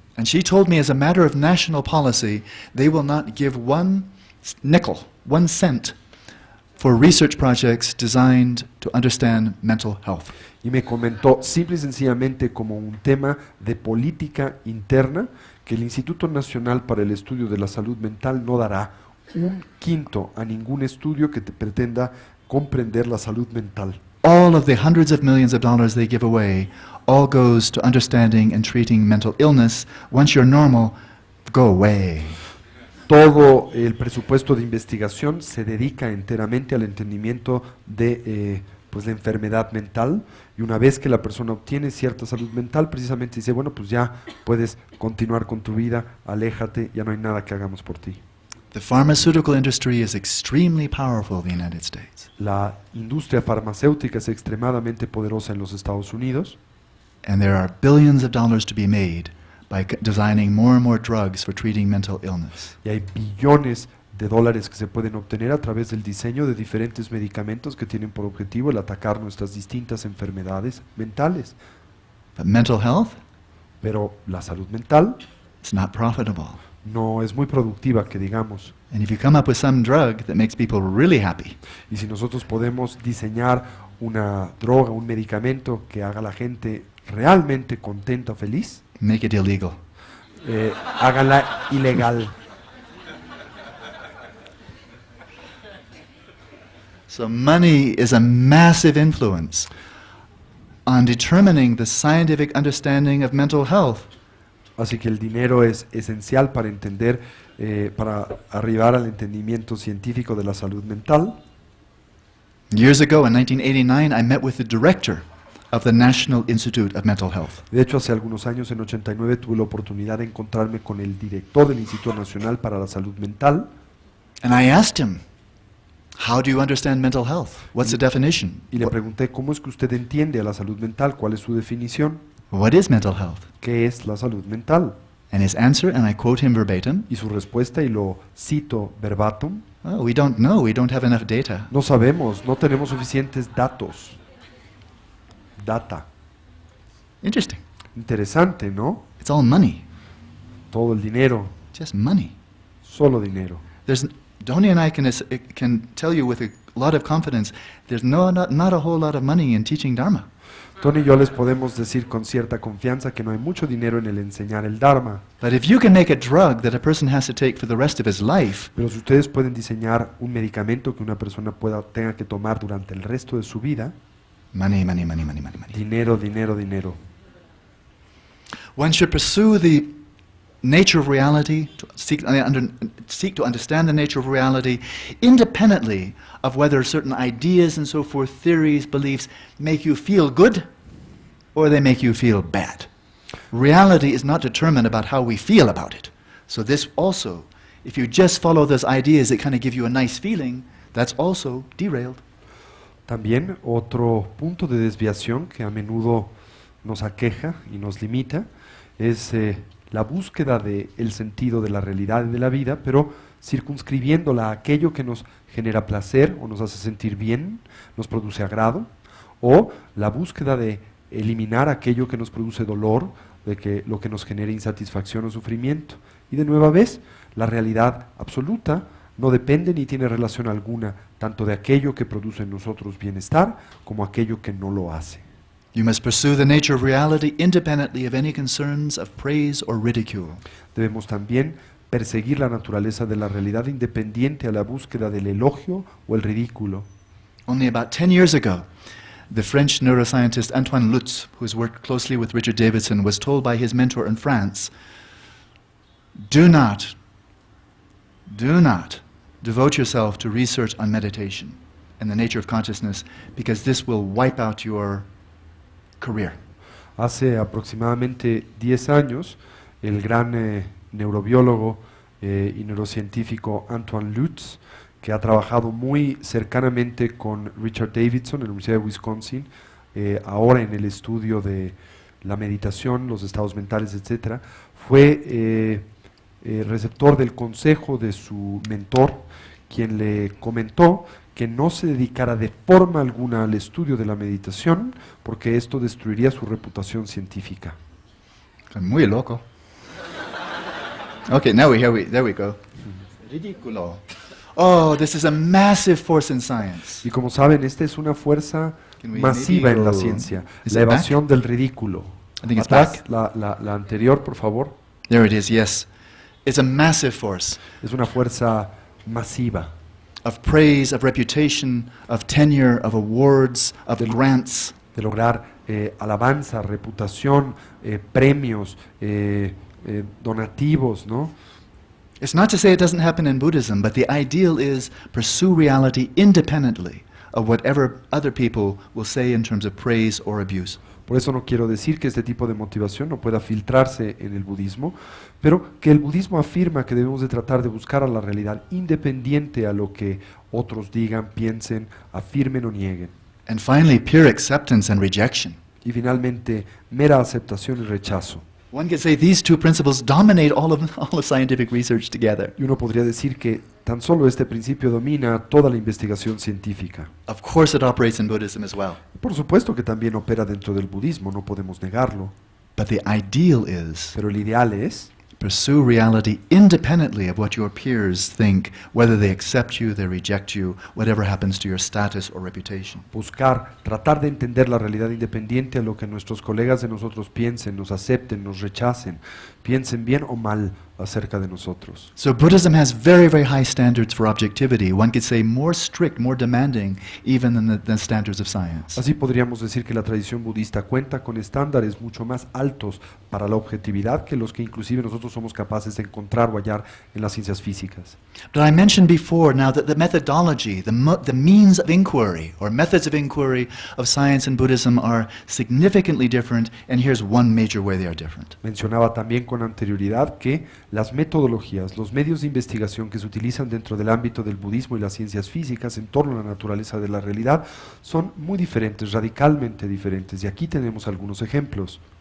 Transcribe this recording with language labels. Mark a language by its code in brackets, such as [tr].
[en] And she told me, as a matter of national policy, they will not give one nickel, 1 cent, for research projects designed to understand mental health. [es] Y me comentó simple y sencillamente como un tema de política interna que el Instituto Nacional para el Estudio de la Salud Mental no dará un quinto a ningún estudio que pretenda comprender la salud mental. [en] All of the hundreds of millions of dollars they give away all goes to understanding and treating mental illness. Once you're normal, go away. [es] Todo el presupuesto de investigación se dedica enteramente al entendimiento de la enfermedad mental, y una vez que la persona obtiene cierta salud mental, precisamente dice, bueno, pues ya puedes continuar con tu vida, aléjate, ya no hay nada que hagamos por ti. [en] The pharmaceutical industry is extremely powerful in the United States. [es] La industria farmacéutica es extremadamente poderosa en los Estados Unidos, [en] And there are billions of dollars to be made by designing more and more drugs for treating mental illness. [es] y hay billones de dólares que se pueden obtener a través del diseño de diferentes medicamentos que tienen por objetivo el atacar nuestras distintas enfermedades mentales. [en] But mental health, [es] Pero la salud mental [en] it's not profitable. [es] no es muy productiva, que digamos. [en] And if you come up with some drug that makes people really happy, [es] Y si nosotros podemos diseñar una droga, un medicamento que haga a la gente realmente contenta, feliz, [en] make it illegal. [es] háganla ilegal. [en] So money is a massive influence on determining the scientific understanding of mental health. [es] Así que el dinero es esencial para entender, para arribar al entendimiento científico de la salud mental. [en] Years ago, in 1989, I met with the director of the National Institute of Mental Health. [es] De hecho, hace algunos años, en 89, tuve la oportunidad de encontrarme con el director del Instituto Nacional para la Salud Mental. [en] And I asked him, how do you understand mental health? What's the definition? [es] Y le pregunté, ¿cómo es que usted entiende a la salud mental? ¿Cuál es su definición? [en] What is mental health? [es] ¿Qué es la salud mental? [en] And his answer, and I quote him verbatim, [es] Y su respuesta, y lo cito verbatim, [en] oh, we don't know, we don't have enough data. [es] no sabemos, no tenemos suficientes datos. [en] Data. Interesting. [es] Interesante, ¿no? [en] It's all money, [es] Todo el dinero, [en] just money. [es] solo dinero. [en] Tony and I can tell you with a lot of confidence, there's not a whole lot of money in teaching Dharma. [es] Tony y yo les podemos decir con cierta confianza que no hay mucho dinero en el enseñar el Dharma. [en] But if you can make a drug that a person has to take for the rest of his life, [es] Pero si ustedes pueden diseñar un medicamento que una persona tenga que tomar durante el resto de su vida, [en] money, money, money, money, money, money. [es] dinero, dinero, dinero. [en] One should pursue the nature of reality, seek to understand the nature of reality, independently of whether certain ideas and so forth, theories, beliefs, make you feel good or they make you feel bad. Reality is not determined about how we feel about it. So this also If you just follow those ideas that kind of give you a nice feeling, that's also derailed. [es] También otro punto de desviación que a menudo nos aqueja y nos limita es la búsqueda del sentido de la realidad y de la vida, pero circunscribiéndola a aquello que nos genera placer o nos hace sentir bien, nos produce agrado, o la búsqueda de eliminar aquello que nos produce dolor, de que lo que nos genera insatisfacción o sufrimiento. Y de nueva vez, la realidad absoluta no depende ni tiene relación alguna tanto de aquello que produce en nosotros bienestar como aquello que no lo hace. [en] You must pursue the nature of reality independently of any concerns of praise or ridicule. [es] Debemos también perseguir la naturaleza de la realidad independiente a la búsqueda del elogio o el ridículo. [en] Only about 10 years ago, the French neuroscientist Antoine Lutz, who has worked closely with Richard Davidson, was told by his mentor in France, do not devote yourself to research on meditation and the nature of consciousness, because this will wipe out your career. [es] Hace aproximadamente 10 años, el gran neurobiólogo y neurocientífico Antoine Lutz, que ha trabajado muy cercanamente con Richard Davidson en la Universidad de Wisconsin, ahora en el estudio de la meditación, los estados mentales, etc., fue receptor del consejo de su mentor, quien le comentó que no se dedicara de forma alguna al estudio de la meditación, porque esto destruiría su reputación científica. Muy loco. [en] Okay, there we go. [es] Ridículo. [en] Oh, this is a massive force in science. [es] Y como saben, esta es una fuerza masiva en la ciencia, la evasión del ridículo. [en] I think it's [es] Atrás, [en] back. [es] la anterior, por favor. [en] There it is, yes. It's a massive force [es] Es una fuerza masiva [en] of praise, of reputation, of tenure, of awards, of grants. [es] de lograr alabanza, reputación, premios, donativos, ¿no? [en] It's not to say it doesn't happen in Buddhism, but the ideal is pursue reality independently of whatever other people will say in terms of praise or abuse. [es] Por eso no quiero decir que este tipo de motivación no pueda filtrarse en el budismo, pero que el budismo afirma que debemos de tratar de buscar a la realidad independiente a lo que otros digan, piensen, afirmen o nieguen. [en] And finally, pure acceptance and rejection. [es] Y finalmente, mera aceptación y rechazo. [en] One could say these two principles dominate all of scientific research together. [es] Y uno podría decir que tan solo este principio domina toda la investigación científica. [en] Of course it operates in Buddhism as well. [es] Por supuesto que también opera dentro del budismo, no podemos negarlo. [en] But the ideal is [es] Pero el ideal es [en] pursue reality independently of what your peers think, whether they accept you, they reject you, whatever happens to your status or reputation. [es] buscar, tratar de entender la realidad independiente a lo que nuestros colegas de nosotros piensen, nos acepten, nos rechacen, piensen bien o mal acerca de nosotros. [en] So Buddhism has very, very high standards for objectivity. One could say more strict, more demanding, even than the standards of science. [es] Así podríamos decir que la tradición budista cuenta con estándares mucho más altos para la objetividad que los que inclusive nosotros somos capaces de encontrar o hallar en las ciencias físicas. [en] But I mentioned before now that the methodology, the means of inquiry, or methods of inquiry of science and Buddhism are significantly different, and here's one major way they are different. [es] Mencionaba también con anterioridad que las metodologías, los medios de investigación que se utilizan dentro del ámbito del budismo y las ciencias físicas en torno a la naturaleza de la realidad son muy diferentes, radicalmente diferentes, y aquí tenemos algunos ejemplos.